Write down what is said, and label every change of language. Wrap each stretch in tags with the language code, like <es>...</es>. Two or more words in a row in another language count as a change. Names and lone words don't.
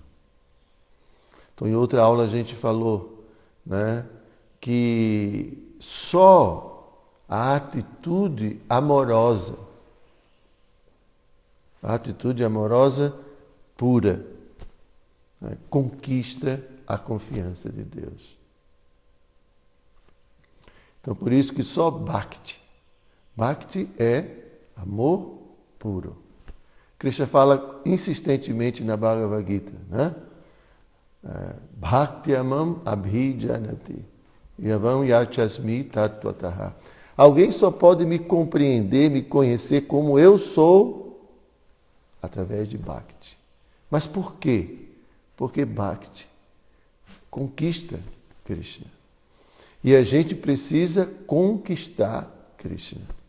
<pt>Então, em outra aula a gente falou, né, que só a atitude amorosa pura, né, conquista a confiança de Deus. Então, por isso que só Bhakti é amor puro. Krishna fala insistentemente na Bhagavad Gita, né?</pt> <sa>भक्त्यामाम् अभिजानाति यावम् यश्चास्मि तत्त्वतः.</sa> <pt>Alguém só pode me compreender, me conhecer como eu sou através de Bhakti. Mas por quê? Porque Bhakti conquista Krishna. E a gente precisa conquistar Krishna.</pt>